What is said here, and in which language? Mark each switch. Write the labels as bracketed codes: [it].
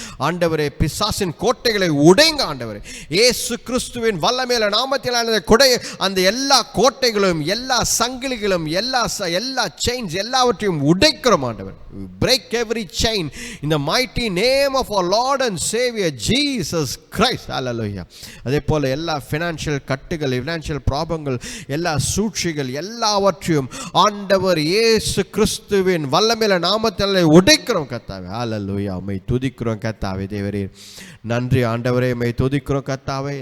[ta] ஆண்டவரே, பிசாசின் கோட்டைகளை உடைங்க ஆண்டவரே. இயேசு கிறிஸ்துவின் வல்லமையில நாமத்தில் அந்த எல்லா கோட்டைகளும், எல்லா சங்கிலிகளும், எல்லா செயின்ஸ் எல்லாவற்றையும் உடைக்கிறோம் ஆண்டவர். [en] Break every chain in the mighty name of our Lord and Savior Jesus Christ. Hallelujah. [ta] அதே போல எல்லா ஃபினான்ஷியல் கட்டுகள், ஃபினான்ஷியல் ப்ராப்ளங்கள், எல்லா சூழ்ச்சிகள் எல்லாவற்றையும் ஆண்டவர் இயேசு கிறிஸ்துவின் வல்லமையில நாமத்தினாலே உடைக்கிறோம் கர்த்தாவே. ஹல்லேலூயா. உம்மை துதிக்கிறோம் கர்த்தாவே. தேவரே நன்றி ஆண்டவரே, உம்மை துதிக்கிறோம் கர்த்தாவே.